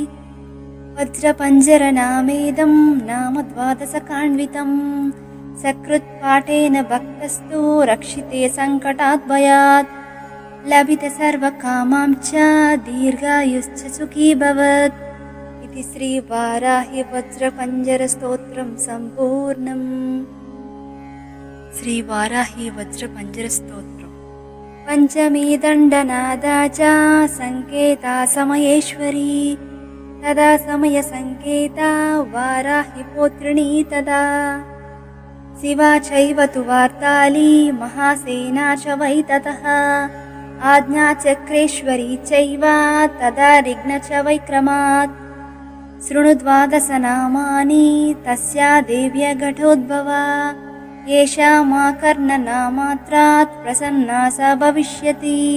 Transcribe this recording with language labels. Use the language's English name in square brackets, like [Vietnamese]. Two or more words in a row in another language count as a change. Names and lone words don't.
[Sanskrit] वज्रपञ्जरनामेदं नाम द्वादशकान्वितं सकृत्पाठेन भक्तस्तु रक्षिते सङ्कटात् भयात् लभिते सर्वकामां च दीर्घायुश्च सुखी भवत् इति श्रीवाराहि वज्रपञ्जरस्तोत्रं सम्पूर्णम्। శ్రీ వారాహి వజ్ర పంజర స్తోత్రం. पञ्चमी दण्डनादा च सङ्केता समयेश्वरी तदा समयसङ्केता वाराहि पौत्रिणी तदा शिवा चैव तु वार्ताली महासेना च वै ततः आज्ञाचक्रेश्वरी चैव तदा ऋग्न च वैक्रमात् शृणु द्वादशनामानि तस्या देव्या घटोद्भवा येषा माकर्णनामात्रात् प्रसन्ना सा भविष्यति